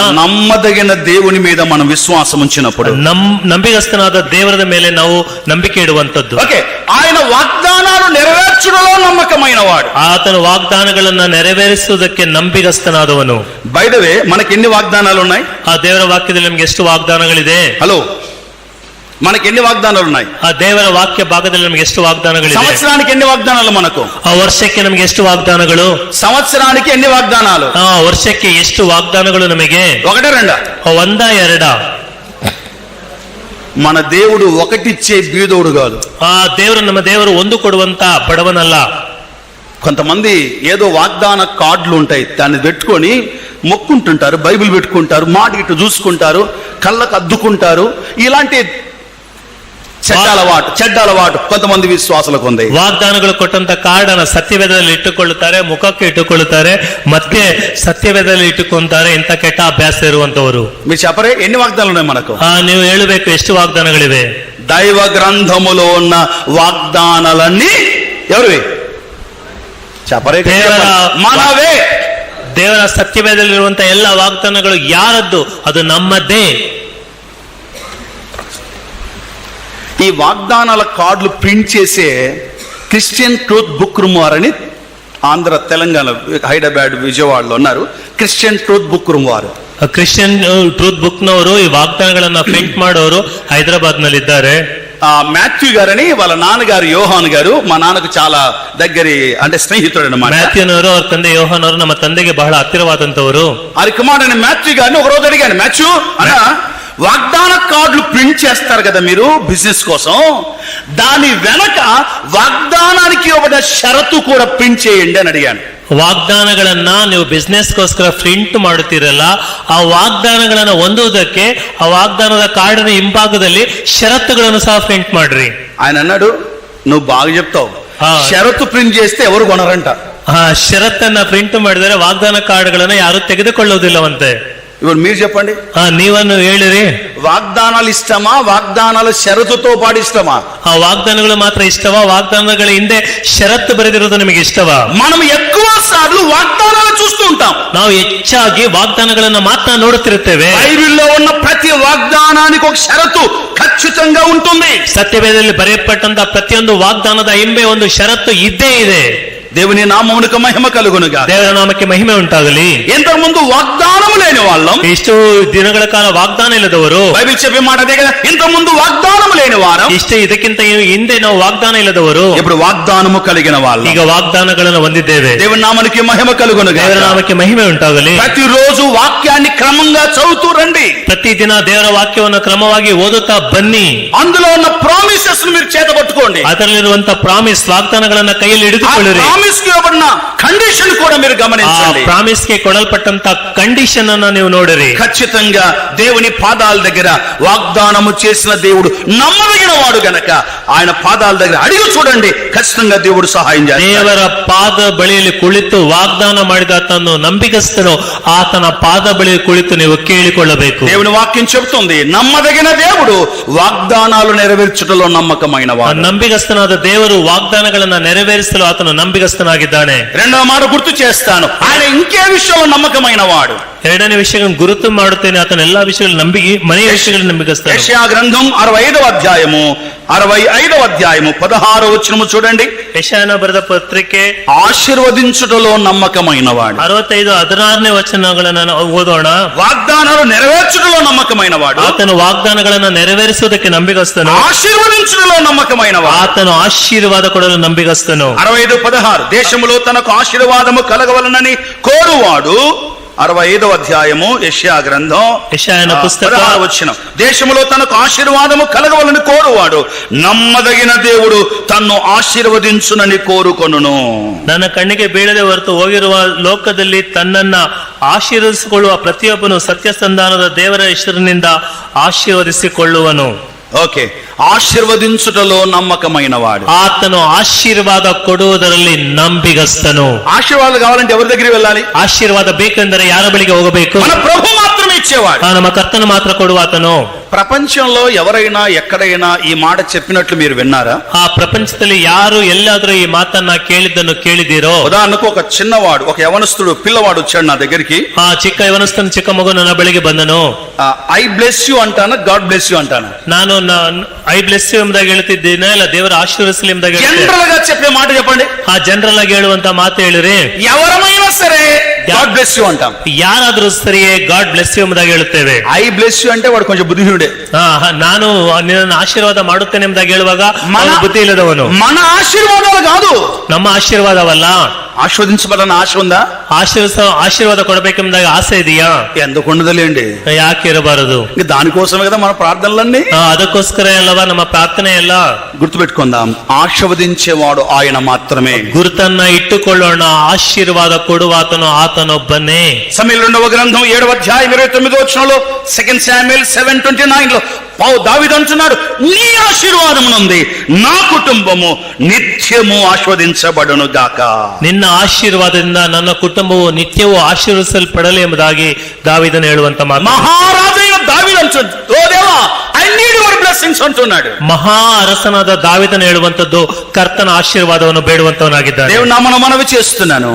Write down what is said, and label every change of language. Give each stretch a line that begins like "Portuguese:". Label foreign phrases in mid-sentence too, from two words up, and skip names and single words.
Telugu: నమ్మదగిన దేవుని మీద మనం విశ్వాసం ఉంచినప్పుడు.
Kannada: ನಂಬಿಗಸ್ತನಾದ ದೇವರ ಮೇಲೆ ನಾವು ನಂಬಿಕೆ ಇಡುವಂತದ್ದು.
Telugu: ఓకే, ఆయన వాగ్దానాలు నెరవేర్చడంలో నమ్మకమైన వాడు.
Kannada: ಆತನು ವಾಗ್ದಾನಗಳನ್ನ ನೆರವೇರಿಸುವುದಕ್ಕೆ ನಂಬಿಗಸ್ತನಾದವನು.
English: by the way,
Telugu: మనకి ఎన్ని వాగ్దానాలు ఉన్నాయి?
Kannada: ಆ ದೇವರ ವಾಕ್ಯದಲ್ಲಿ ನಮಗೆ ಎಷ್ಟು ವಾಗ್ದಾನಗಳಿದೆ?
Telugu: హలో, మనకి ఎన్ని వాగ్దానాలు ఉన్నాయి?
Kannada: ಆ ದೇವರ ವಾಕ್ಯ ಭಾಗದಲ್ಲಿ ನಮಗೆ ಎಷ್ಟು ವಾಗ್ದಾನಗಳಿದೆ?
Telugu: సంవత్సరానికి ఎన్ని వాగ్దానాలు మనకు?
Kannada: ಆ ವರ್ಷಕ್ಕೆ ನಮಗೆ ಎಷ್ಟು ವಾಗ್ದಾನಗಳು?
Telugu: సంవత్సరానికి ఎన్ని వాగ్దానాలు?
Kannada: ಆ ವರ್ಷಕ್ಕೆ ಎಷ್ಟು ವಾಗ್ದಾನಗಳು ನಮಗೆ? 1 2? 1 2?
Telugu: మన దేవుడు ఒకటిచ్చే బీదోడు కాదు.
Kannada: ಆ ದೇವರು, ನಮ್ಮ ದೇವರು ಒಂದು ಕೊಡುವಂತ ಬಡವನಲ್ಲ.
Telugu: కొంతమంది ఏదో వాగ్దాన కార్డులు ఉంటాయి, దాన్ని పెట్టుకొని మొక్కుంటుంటారు, బైబిల్ పెట్టుకుంటారు, మాట ఇటు చూసుకుంటారు, కళ్ళకు అద్దుకుంటారు. ఇలాంటి చెడ్డ అలవాటు కొంతమంది విశ్వాసులకు ఉంది.
Kannada: ವಾಗ್ದಾನಗಳು ಕೊಟ್ಟಂತ ಕಾರ್ಡನ್ನ ಸತ್ಯವೇದದಲ್ಲಿ ಇಟ್ಟುಕೊಳ್ಳುತ್ತಾರೆ, ಮುಖಕ್ಕೆ ಇಟ್ಟುಕೊಳ್ಳುತ್ತಾರೆ, ಮತ್ತೆ ಸತ್ಯವೇದದಲ್ಲಿ ಇಟ್ಟುಕೊಂತಾರೆ. ಇಂಥ ಕೆಟ್ಟ ಅಭ್ಯಾಸ ಇರುವಂತವರು.
Telugu: మీరు చెప్పరే ఎన్ని వాగ్దానాలు ఉన్నాయి మనకు?
Kannada: ನೀವು ಹೇಳಬೇಕು, ಎಷ್ಟು ವಾಗ್ದಾನಗಳಿವೆ?
Telugu: దైవ గ్రంథములో ఉన్న వాగ్దానాలన్నీ ఎవరివి? చెప్పరే, మనవే.
Kannada: ದೇವರ ಸತ್ಯವೇದಲ್ಲಿರುವಂತಹ ಎಲ್ಲ ವಾಗ್ದಾನಗಳು ಯಾರದ್ದು? ಅದು ನಮ್ಮದೇ.
Telugu: ఈ వాగ్దానాల కార్డులు ప్రింట్ చేసే క్రిస్టియన్ ట్రూత్ బుక్ రూమ్ వారని ఆంధ్ర, తెలంగాణ, హైదరాబాద్, విజయవాడలో ఉన్నారు. క్రిస్టియన్ ట్రూత్ బుక్ రూమ్ వారు,
Kannada: ಕ್ರಿಶ್ಚಿಯನ್ ಟ್ರೂತ್ ಬುಕ್ ನವರು ಈ ವಾಗ್ದಾನಗಳನ್ನ ಪ್ರಿಂಟ್ ಮಾಡೋರು ಹೈದರಾಬಾದ್ ನಲ್ಲಿ ಇದ್ದಾರೆ.
Telugu: మాథ్యూ గారని వాళ్ళ నాన్నగారు యోహాన్ గారు మా నాన్నకు చాలా దగ్గరి, అంటే స్నేహితుడు అన్నమాట.
Kannada: ಮ್ಯಾಥ್ಯೂನವರು, ಅವ್ರ ತಂದೆ ಯೋಹಾನ್ ಅವರು ನಮ್ಮ ತಂದೆಗೆ ಬಹಳ ಹತ್ತಿರವಾದಂತವರು.
Telugu: అది కుమారుడు మాథ్యూ గారిని ఒక రోజు అడిగాను, మాథ్యూ అన్న, వాగ్దాన కార్డులు ప్రింట్ చేస్తారు కదా మీరు బిజినెస్ కోసం, దాని వెనక వాగ్దానానికి ఇవ్వబడిన షరతు కూడా ప్రింట్ చేయండి అని అడిగాను.
Kannada: ವಾಗ್ದಾನಗಳನ್ನ ನೀವು ಬಿಸ್ನೆಸ್ಗೋಸ್ಕರ ಪ್ರಿಂಟ್ ಮಾಡುತ್ತೀರಲ್ಲ, ಆ ವಾಗ್ದಾನಗಳನ್ನ ಹೊಂದುವುದಕ್ಕೆ ಆ ವಾಗ್ದಾನದ ಕಾರ್ಡಿನ ಹಿಂಭಾಗದಲ್ಲಿ ಷರತ್ತುಗಳನ್ನು ಸಹ ಪ್ರಿಂಟ್ ಮಾಡ್ರಿ.
Telugu: ఆయన అన్నాడు, నువ్వు బాగా చెప్తావు, షరతు ప్రింట్ చేస్తే ఎవరు కొనరంట.
Kannada: ಆ ಷರತ್ತನ್ನ ಪ್ರಿಂಟ್ ಮಾಡಿದರೆ ವಾಗ್ದಾನ ಕಾರ್ಡ್ಗಳನ್ನ ಯಾರು ತೆಗೆದುಕೊಳ್ಳುವುದಿಲ್ಲವಂತೆ.
Telugu: ఇప్పుడు మీరు చెప్పండి,
Kannada: ನೀವನ್ನು ಹೇಳಿರಿ,
Telugu: వాగ్దానాలు ఇష్టమా, వాగ్దానాల షరతుతో పాటు ఇష్టమా?
Kannada: ಆ ವಾಗ್ದಾನಗಳು ಮಾತ್ರ ಇಷ್ಟವಾ, ವಾಗ್ದಾನಗಳ ಹಿಂದೆ ಷರತ್ತು ಬರೆದಿರೋದು ನಿಮಗೆ ಇಷ್ಟವಾ?
Telugu: మనం ఎక్కువ సార్లు వాగ్దానాలు చూస్తూ ఉంటాం.
Kannada: ನಾವು ಹೆಚ್ಚಾಗಿ ವಾಗ್ದಾನಗಳನ್ನ ಮಾತ್ರ ನೋಡುತ್ತಿರುತ್ತೇವೆ.
Telugu: బైబిల్లో ఉన్న ప్రతి వాగ్దానానికి ఒక షరతు ఖచ్చితంగా ఉంటుంది.
Kannada: ಸತ್ಯವೇದದಲ್ಲಿ ಬರೆಯಲ್ಪಟ್ಟಂತ ಪ್ರತಿಯೊಂದು ವಾಗ್ದಾನದ ಹಿಂದೆ ಒಂದು ಷರತ್ತು ಇದ್ದೇ ಇದೆ.
Telugu: దేవుని నామమునకు మహిమ కలుగునుగా.
Kannada: ದೇವರ ನಾಮಕ್ಕೆ ಮಹಿಮೆ ಉಂಟಾಗಲಿ.
Telugu: ఇంతకు ముందు వాగ్దానం లేని వాళ్ళం,
Kannada: ಇಷ್ಟು ದಿನಗಳ ಕಾಲ ವಾಗ್ದಾನ ಇಲ್ಲದವರು.
Telugu: బైబిల్ చెప్పే మాట అదే కదా, ఇంతకు ముందు వాగ్దానం లేని వారం,
Kannada: ಇಷ್ಟೇ ಇದಕ್ಕಿಂತ ಹಿಂದೆ ನಾವು ವಾಗ್ದಾನ ಇಲ್ಲದವರು,
Telugu: ఇప్పుడు వాగ్దానము కలిగిన వాళ్ళం.
Kannada: ಈಗ ವಾಗ್ದಾನಗಳನ್ನು ಹೊಂದಿದ್ದೇವೆ.
Telugu: దేవుని నామానికి మహిమ కలుగునుగా.
Kannada: ದೇವರ ನಾಮಕ್ಕೆ ಮಹಿಮೆ ಉಂಟಾಗಲಿ.
Telugu: ప్రతిరోజు వాక్యాన్ని క్రమంగా చదువుతూ రండి.
Kannada: ಪ್ರತಿದಿನ ದೇವರ ವಾಕ್ಯವನ್ನು ಕ್ರಮವಾಗಿ ಓದುತ್ತಾ ಬನ್ನಿ.
Telugu: అందులో ఉన్న ప్రామిసెస్ మీరు చేతబట్టుకోండి.
Kannada: ಅದರಲ್ಲಿರುವಂತಹ ಪ್ರಾಮಿಸ್ ವಾಗ್ದಾನಗಳನ್ನ ಕೈಯಲ್ಲಿ ಹಿಡಿದುಕೊಳ್ಳಿರಿ.
Telugu: ప్రామిస్ కి ఇవ్వబడిన కండిషన్ కూడా మీరు గమనించండి.
Kannada: ಪ್ರಾಮಿಸ್ ಗೆ ಕೊಡಲ್ಪಟ್ಟಂತ ಕಂಡೀಷನ್ ಅನ್ನ ನೀವು ನೋಡಿರಿ.
Telugu: ఖచ్చితంగా దేవుని పాదాల దగ్గర వాగ్దానము చేసిన దేవుడు నమ్మదగిన వాడు గనక ఆయన పాదాల దగ్గర అడిగి చూడండి, ఖచ్చితంగా దేవుడు సహాయం చేస్తాడు.
Kannada: ದೇವರ ಪಾದ ಬಳಿಯಲ್ಲಿ ಕುಳಿತು ವಾಗ್ದಾನ ಮಾಡಿದ ಆತನು ನಂಬಿಗಸ್ತನು, ಆತನ ಪಾದ ಬಳಿ ಕುಳಿತು ನೀವು ಕೇಳಿಕೊಳ್ಳಬೇಕು.
Telugu: దేవుని వాక్యం చెబుతుంది, నమ్మదగిన దేవుడు వాగ్దానాలు నెరవేర్చుటలో నమ్మకమైన వాడు.
Kannada: ನಂಬಿಗಸ್ತನಾದ ದೇವರು ವಾಗ್ದಾನಗಳನ್ನ ನೆರವೇರಿಸಲು ಆತನು ನಂಬಿಗಸ್ತನಾಗಿದ್ದಾನೆ.
Telugu: రెండవ మాట గుర్తు చేస్తాను, ఆయన ఇంకే విషయంలో నమ్మకమైన వాడు.
Kannada: ಎರಡನೇ ವಿಷಯಗಳನ್ನು ಗುರುತು ಮಾಡುತ್ತೇನೆ, ಆತನ ಎಲ್ಲಾ ವಿಷಯಗಳು ಮನೆಯ ವಿಷಯಗಳನ್ನು ನಂಬಿಗಸ್ತಾನೆ.
Telugu: ಯೆಶಯಾ ಗ್ರಂథం 65వ అధ్యాయము 16వ వచనము చూడండి.
Kannada: ಯೆಶಾಯನ ಬರೆದ ಪತ್ರಿಕೆ
Telugu: ఆశీర్వదించుటలో నమ్మకమైన వాడు.
Kannada: 65:16ನೇ ವಚನಗಳನ್ನು ನಾವು ಓದೋಣ.
Telugu: వాగ్దానాలు నెరవేర్చుటలో నమ్మకమైన వాడు.
Kannada: ಆತನು ವಾಗ್ದಾನಗಳನ್ನು ನೆರವೇರಿಸುವುದಕ್ಕೆ ನಂಬಿಗಸ್ತನು.
Telugu: ఆశీర్వదించుటలో నమ్మకమైన వాడు.
Kannada: ಆತನು ಆಶೀರ್ವಾದ ಕೊಡಲು ನಂಬಿಗಸ್ತನು.
Telugu: 65:16 దేశములో తనకు ఆశీర్వాదము కలగవలనని కోరువాడు. 65వ అధ్యాయము యెషయా గ్రంథం
Kannada: ಯೆಶಾಯನ ಪುಸ್ತಕ
Telugu: 16వ వచనం. దేశములో తనకు ఆశీర్వాదము కలగవలని కోరువాడు నమ్మదగిన దేవుడు తన్ను ఆశీర్వదించునని కోరుకొనును.
Kannada: ನನ್ನ ಕಣ್ಣಿಗೆ ಬೀಳದೆ ಹೊರತು ಹೋಗಿರುವ ಲೋಕದಲ್ಲಿ ತನ್ನನ್ನ ಆಶೀರ್ವದಿಸಿಕೊಳ್ಳುವ ಪ್ರತಿಯೊಬ್ಬನು ಸತ್ಯಸಂಧಾನದ ದೇವರ ಹೆಸರಿನಿಂದ ಆಶೀರ್ವದಿಸಿಕೊಳ್ಳುವನು.
Telugu: ఓకే, ఆశీర్వదించుటలో నమ్మకమైన వాడు.
Kannada: ಆತನು ಆಶೀರ್ವಾದ ಕೊಡುವುದರಲ್ಲಿ ನಂಬಿಗಸ್ತನು.
Telugu: ఆశీర్వాదాలు కావాలంటే ఎవరి దగ్గరికి వెళ్ళాలి?
Kannada: ಆಶೀರ್ವಾದ ಬೇಕೆಂದರೆ ಯಾರ ಬಳಿಗೆ ಹೋಗಬೇಕು?
Telugu: మన ప్రభు మాత్రమే ఇచ్చేవాడు.
Kannada: ನಮ್ಮ ಕರ್ತನು ಮಾತ್ರ ಕೊಡುವ ಆತನು.
Telugu: ప్రపంచంలో ఎవరైనా ఎక్కడైనా ఈ మాట చెప్పినట్లు మీరు విన్నారా?
Kannada: ಆ ಪ್ರಪಂಚದಲ್ಲಿ ಯಾರು ಎಲ್ಲಾದ್ರೂ ಈ ಮಾತನ್ನ ಕೇಳಿದ್ದನ್ನು ಕೇಳಿದಿರೋ?
Telugu: ఉదాహరణకు ఒక చిన్నవాడు, ఒక యవనస్తుడు పిల్లవాడు వచ్చాడు నా దగ్గరికి.
Kannada: ಆ ಚಿಕ್ಕ ಯವನಸ್ಥನ ಚಿಕ್ಕ ಮಗು ನನ್ನ ಬಳಿಗೆ ಬಂದನು.
English: I bless you
Telugu: అంటాను,
English: God bless you
Telugu: అంటాను.
Kannada: ನಾನು
English: I bless you
Kannada: ಎಂಬುದಾಗಿ ಹೇಳ್ತಿದ್ದೇನೆ, ಇಲ್ಲ ದೇವರ ಆಶೀರ್ವದಿಸಲಿ ಎಂಬುದಾಗಿ
Telugu: జనరల్ గా చెప్పే మాట చెప్పండి.
Kannada: ಆ ಜನರಲ್ ಆಗಿ ಹೇಳುವಂತ ಮಾತು ಹೇಳಿರಿ.
Telugu: ఎవరమైనా సరే
English: God bless you
Telugu: అంటాం.
Kannada: ಯಾರಾದ್ರೂ ಸರಿಯೇ
English: God bless you
Kannada: ಎಂಬುದಾಗಿ ಹೇಳುತ್ತೇವೆ.
English: I bless you
Telugu: అంటే వాడు కొంచెం బుద్ధిహీనుడే.
Kannada: ನಾನು ನಿನ್ನನ್ನು ಆಶೀರ್ವಾದ ಮಾಡುತ್ತೇನೆ ಎಂಬುದಾಗಿ ಹೇಳುವಾಗ ಬುದ್ಧಿ ಇಲ್ಲದವನು.
Telugu: మన ఆశీర్వాదాలు కాదు,
Kannada: ನಮ್ಮ ಆಶೀರ್ವಾದವಲ್ಲ.
Telugu: ఆస్వాదించబడాలని ఆశ ఉందా?
Kannada: ಆಶೀರ್ವಾದ ಕೊಡಬೇಕೆಂಬುದಾಗಿ ಆಶ ಇದೆಯಾ?
Telugu: ఎందుకు ఉండదులేండి,
Kannada: ಯಾಕೆ ಇರಬಾರದು?
Telugu: దానికోసమే కదా మన ప్రార్థనలన్నీ.
Kannada: ಅದಕ್ಕೋಸ್ಕರ ಅಲ್ಲವಾ ನಮ್ಮ ಪ್ರಾರ್ಥನೆ ಎಲ್ಲ.
Telugu: గుర్తుపెట్టుకుందాం, ఆశీర్వదించేవాడు ఆయన మాత్రమే.
Kannada: ಗುರುತನ್ನ ಇಟ್ಟುಕೊಳ್ಳೋಣ, ಆಶೀರ್ವಾದ ಕೊಡುವಾತನು ಆತನೊಬ್ಬನೇ.
Telugu: సమూయేలు 2వ గ్రంథం 7వ అధ్యాయం 29వ వచనంలో 2 శామ్యూయల్ 7:29 దావీదు అంటున్నాడు, నీ ఆశీర్వాదమునుంది నా కుటుంబము నిత్యము ఆశీర్వదించబడును గాక.
Kannada: ನಿನ್ನ ಆಶೀರ್ವಾದದಿಂದ ನನ್ನ ಕುಟುಂಬವು ನಿತ್ಯವೂ ಆಶೀರ್ವದಿಸಲ್ಪಡಲಿ ಎಂಬುದಾಗಿ ದಾವೀದನು ಹೇಳುವಂತ ಮಾತು.
Telugu: మహారాజైన దావీదు అంటున్నాడు, ఓ దేవా
English: I need your blessings
Telugu: అంటున్నాడు.
Kannada: ಮಹಾ ಅರಸನಾದ ದಾವೀದನು ಹೇಳುವಂತದ್ದು ಕರ್ತನ ಆಶೀರ್ವಾದವನ್ನು ಬೇಡುವಂತವನಾಗಿದ್ದಾನೆ.
Telugu: దేవుని నామమున మనవి చేస్తున్నాను.